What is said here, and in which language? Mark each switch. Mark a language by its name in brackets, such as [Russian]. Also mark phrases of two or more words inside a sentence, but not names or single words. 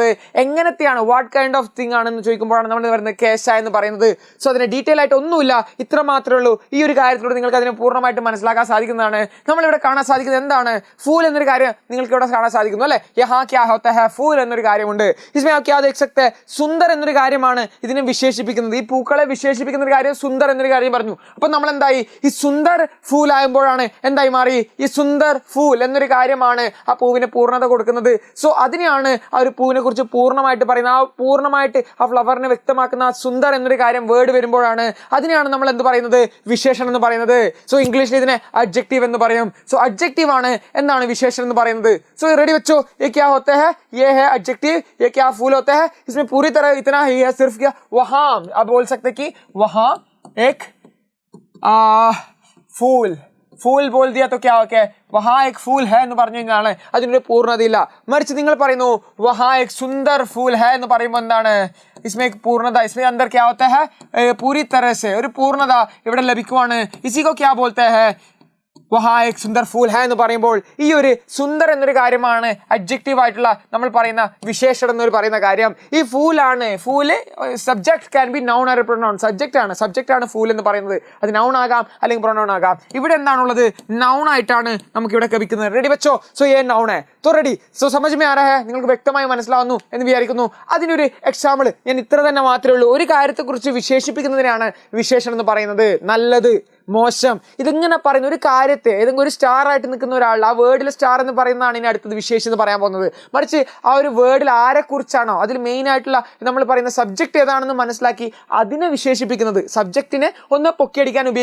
[Malayalam] എങ്ങനത്തെയാണ്, [English] what kind of thing [Malayalam] ആണെന്ന് ചോദിക്കുമ്പോഴാണ് നമ്മൾ പറയുന്നത് കേശ എന്ന് പറയുന്നത്. സോ അതിന് ഡീറ്റെയിൽ ആയിട്ട് ഒന്നുമില്ല, ഇത്ര മാത്രമേ ഉള്ളൂ. ഈ ഒരു കാര്യത്തിലൂടെ നിങ്ങൾക്ക് അതിനെ പൂർണ്ണമായിട്ട് മനസ്സിലാക്കാൻ സാധിക്കുന്നതാണ്. നമ്മളിവിടെ കാണാൻ എന്താണ് ഫൂൽ എന്നൊരു കാര്യം നിങ്ങൾക്ക് ഇവിടെ കാണാൻ സാധിക്കുന്നു അല്ലെ. [Hindi] यहाँ क्या होता है फूल [Malayalam] എന്നൊരു കാര്യമുണ്ട്. [Hindi] इसमें आप क्या देख सकते हैं, [Malayalam] സുന്ദർ എന്നൊരു കാര്യമാണ് ഇതിനെ വിശേഷിപ്പിക്കുന്നത്. ഈ പൂക്കളെ വിശേഷിപ്പിക്കുന്ന ഒരു കാര്യം സുന്ദർ എന്നൊരു കാര്യം പറഞ്ഞു. അപ്പൊ നമ്മൾ എന്തായി, ഈ [Hindi] सुंदर फूल [Malayalam] ആകുമ്പോഴാണ് എന്തായി മാറി, ഈ [Hindi] सुंदर फूल [Malayalam] എന്നൊരു കാര്യമാണ് ആ പൂവിന് പൂർണ്ണത കൊടുക്കുന്നത്. സോ അതിനെയാണ് ആ ഒരു പൂവിനെ കുറിച്ച് പൂർണ്ണമായിട്ട് പറയുന്നത്. ആ പൂർണ്ണമായിട്ട് ആ ഫ്ലവറിനെ വ്യക്തമാക്കുന്ന ആ സുന്ദർ എന്നൊരു കാര്യം വേർഡ് വരുമ്പോഴാണ് അതിനെയാണ് നമ്മൾ എന്ത് പറയുന്നത്, വിശേഷണം എന്ന് പറയുന്നത്. സോ ഇംഗ്ലീഷിൽ ഇതിനെ അഡ്ജക്റ്റീവ് എന്ന് പറയും. സോ അഡ്ജക്റ്റീവ് ആണ് എന്താണ് വിശേഷണം എന്ന് പറയുന്നത്. സോ റെഡി വെച്ചോ? [Hindi] ये क्या होता है, ये है एडजेक्टिव. ये क्या फूल होता है, इसमें पूरी तरह इतना ही है, सिर्फ क्या वहां आप बोल सकते कि वहां एक फूल, फूल बोल दिया तो क्या हो गया, वहां एक फूल है [Malayalam] എന്ന് പറഞ്ഞു കഴിഞ്ഞാൽ അതിനൊരു പൂർണ്ണതയില്ല. മറിച്ച് നിങ്ങൾ പറയുന്നു [Hindi] वहां एक सुंदर फूल है [Malayalam] എന്ന് പറയുമ്പോൾ എന്താണ് [Hindi] इसमें एक पूर्णता, इसमें अंदर क्या होता है, पूरी तरह से [Malayalam] ഒരു പൂർണ്ണത ഇവിടെ ലഭിക്കുവാണ്. [Hindi] इसी को क्या बोलते हैं, वहाँ एक सुंदर फूल है [Malayalam] എന്ന് പറയുമ്പോൾ ഈ ഒരു സുന്ദർ എന്നൊരു കാര്യമാണ് അഡ്ജക്റ്റീവ് ആയിട്ടുള്ള നമ്മൾ പറയുന്ന വിശേഷണം എന്നൊരു പറയുന്ന കാര്യം. ഈ ഫൂലാണ്, ഫൂല് [English] subject can be noun or pronoun. [Malayalam] സബ്ജക്റ്റ് ആണ് ഫൂൽ എന്ന് പറയുന്നത്. അത് നൗൺ ആകാം അല്ലെങ്കിൽ പ്രൊനൗൺ ആകാം. ഇവിടെ എന്താണുള്ളത്, നൗൺ ആയിട്ടാണ് നമുക്ക് ഇവിടെ ലഭിക്കുന്നത്. റെഡി വെച്ചോ? [Hindi] सो ये नाउन है तो रेडी. सो समझ में आ रहा है, [Malayalam] നിങ്ങൾക്ക് വ്യക്തമായി മനസ്സിലാവുന്നു എന്ന് വിചാരിക്കുന്നു. അതിനൊരു എക്സാമ്പിൾ ഞാൻ ഇത്ര തന്നെ മാത്രമേ ഉള്ളൂ. ഒരു കാര്യത്തെക്കുറിച്ച് വിശേഷിപ്പിക്കുന്നതിനാണ് വിശേഷണം എന്ന് പറയുന്നത്. നല്ലത്, മോശം, ഇതിങ്ങനെ പറയുന്ന ഒരു കാര്യത്തെ ഏതെങ്കിലും ഒരു സ്റ്റാർ ആയിട്ട് നിൽക്കുന്ന ഒരാൾ, ആ വേർഡിൽ സ്റ്റാർ എന്ന് പറയുന്നതാണ് ഇനി അടുത്തത് വിശേഷം എന്ന് പറയാൻ പോകുന്നത്. മറിച്ച് ആ ഒരു വേർഡിൽ ആരെക്കുറിച്ചാണോ, അതിൽ മെയിൻ ആയിട്ടുള്ള നമ്മൾ പറയുന്ന സബ്ജക്റ്റ് ഏതാണെന്ന് മനസ്സിലാക്കി അതിനെ വിശേഷിപ്പിക്കുന്നത്, സബ്ജക്റ്റിനെ ഒന്ന് പൊക്കിയടിക്കാൻ ഉപയോഗിക്കുന്നതാണ്.